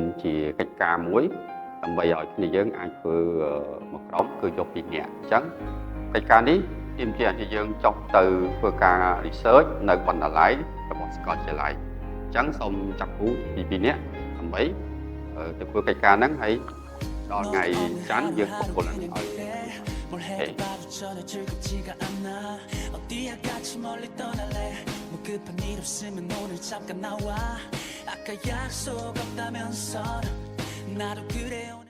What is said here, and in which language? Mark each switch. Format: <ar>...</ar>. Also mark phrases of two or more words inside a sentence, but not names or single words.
<km>ជាកិច្ចការមួយដើម្បីឲ្យគ្នាយើងអាចធ្វើមួយក្រុមគឺយក2នាក់អញ្ចឹងកិច្ចការនេះទាមទារឲ្យយើងចុះទៅធ្វើការ research នៅបណ្ណាល័យរបស់សាកលវិទ្យាល័យអញ្ចឹងសូមចាប់គូពី2នាក់ដើម្បីទៅធ្វើកិច្ចការហ្នឹងហើយដល់ថ្ងៃច័ន្ទយើងបកគលឲ្យ</km> <ko>뭘 해봐도 전혀 즐겁지가 않아 어디야 같이 멀리 떠날래 뭐 급한 일 없으면 오늘 잠깐 나와 아까 약속 없다면서 나도 그래</ko>